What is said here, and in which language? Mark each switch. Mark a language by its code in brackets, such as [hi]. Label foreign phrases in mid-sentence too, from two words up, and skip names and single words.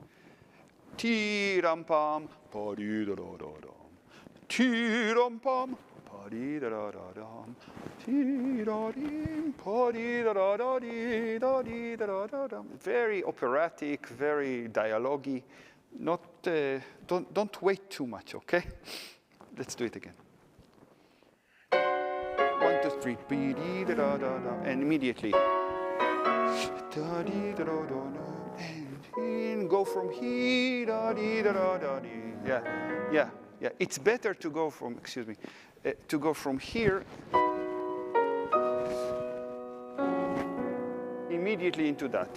[en] Ti-ram-pam, pa-di-da-da-da-dam. Ti-ram-pam, pa-di-da-da-da-dam. Ti-da-dim, pa-di-da-da-da-di-da-di-da-da-da-dam. Very operatic, very dialogue-y. Not, don't wait too much, okay? Let's do it again. 1, 2, 3, bi-di-da-da-da-da, and immediately. And in, go from here, yeah. It's better to go from, to go from here immediately into that.